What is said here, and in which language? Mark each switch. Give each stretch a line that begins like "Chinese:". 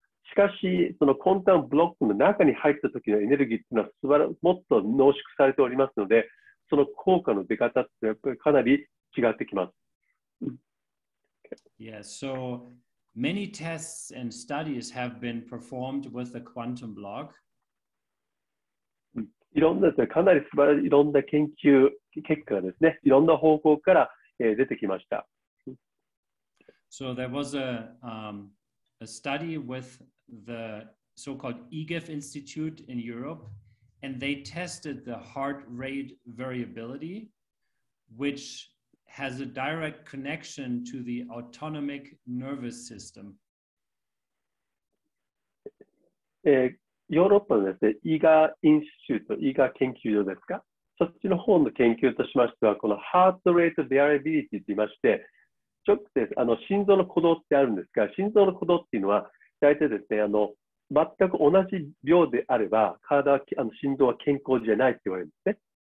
Japanese: しかし、そのコンタムブロックの中に入った時のエネルギーというのはもっと濃縮されておりますので、その効果の出方ってやっぱりかなり違ってきます。
English: Yeah, so many tests and studies have been performed with the quantum block.
Japanese: いろんなかなり素晴らしいいろんな研究結果がですね、いろんな方向から出てきました。
English: So there was a study with the so-called EGIF Institute in Europe, and they tested the heart rate variability, which has a direct connection to the autonomic nervous system.
Japanese: ヨーロッパのですね、イガインスチュート、イガ研究所ですか、そっちの方の研究としましては、このハートレートベアリビリティと言いまして、心臓の鼓動ってあるんですが、心臓の鼓動っていうのは、大体ですね、全く同じ秒であれば、心臓は健康じゃないって言われるんですね。